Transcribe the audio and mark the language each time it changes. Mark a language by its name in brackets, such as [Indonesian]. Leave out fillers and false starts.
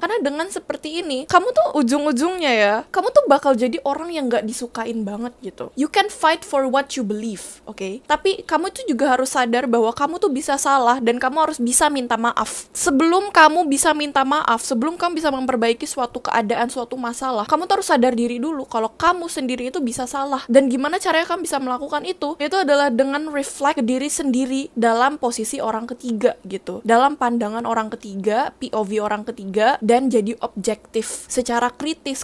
[Indonesian] Karena dengan seperti ini, kamu tuh ujung-ujungnya ya, kamu tuh bakal jadi orang yang gak disukain banget gitu. [English] You can fight for what you believe, okay? [Indonesian] Tapi kamu tuh juga harus sadar bahwa kamu tuh bisa salah dan kamu harus bisa minta maaf. Sebelum kamu bisa minta maaf, sebelum kamu bisa memperbaiki suatu keadaan, suatu masalah, kamu tuh harus sadar diri dulu kalau kamu sendiri itu bisa salah. Dan gimana caranya kamu bisa melakukan itu? Itu adalah dengan reflect diri sendiri dalam posisi orang ketiga gitu, dalam pandangan orang ketiga, POV orang ketiga, dan jadi objektif secara kritis.